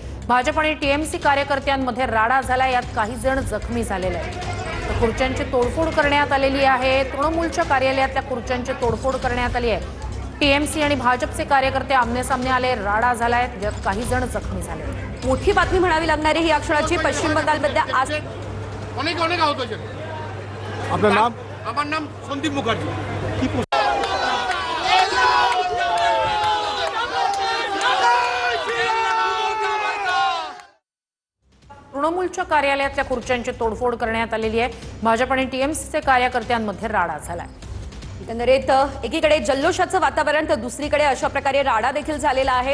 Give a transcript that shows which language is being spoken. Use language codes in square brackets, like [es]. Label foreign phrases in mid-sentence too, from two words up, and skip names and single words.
[mr] भाजप आणि टीएमसी कार्यकर्त्यांमध्ये राडा झाला, यात काही जण जखमी झालेले आहेत। खुर्च्यांची तोडफोड करण्यात आलेली आहे। तृणमूलच्या कार्यालयातल्या खुर्च्यांची तोडफोड करण्यात आली आहे। टीएमसी आणि भाजपचे कार्यकर्ते आमने-सामने आले, राडा झालाय, यात काही जण जखमी झाले। मोठी बातमी म्हणावी लागणारी ही अक्षराची पश्चिम बंगालमध्ये आज [bn] অনেক আহত হয়েছে। আপনার নাম? আমার নাম সন্দীপ মুখার্জি। [mr] तृणमूलच्या कार्यालयातल्या खुर्च्यांची तोडफोड करण्यात आलेली आहे। भाजप आणि टीएमसीचे कार्यकर्त्यांमध्ये राडा झालाय। एकंदरीत एकीकडे जल्लोषाचं वातावरण तर दुसरीकडे अशा प्रकारे राडा देखील झालेला आहे।